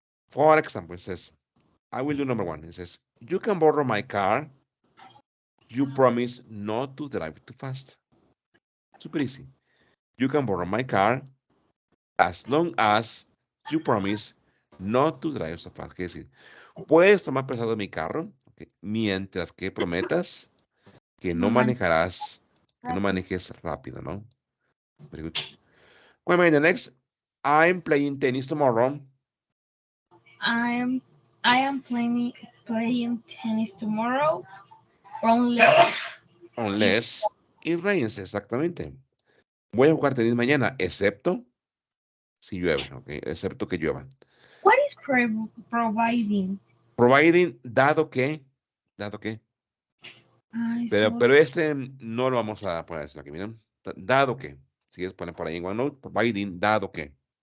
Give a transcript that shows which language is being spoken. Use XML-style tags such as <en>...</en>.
<en>For example, it says, I will do number one. It says, you can borrow my car. You promise not to drive too fast. Super easy. You can borrow my car as long as you promise not to drive so fast.</en> <es>Es decir, puedes tomar prestado mi carro, okay, mientras que prometas que no No manejarás, que no rápido. manejes rápido, ¿no?</es> <en>Very good. Well, the next, I'm playing tennis tomorrow. I am playing tennis tomorrow. Unless it's Unless it rains, exactamente.</en> <es>Voy a jugar tenis mañana, excepto si llueve, ¿ok? Excepto que llueva.</es> <en>what is providing?</en> <es>Providing, dado que, Ay, pero este no lo vamos a poner aquí, miren. Dado que, si es poner por ahí en OneNote, providing, dado que.</es>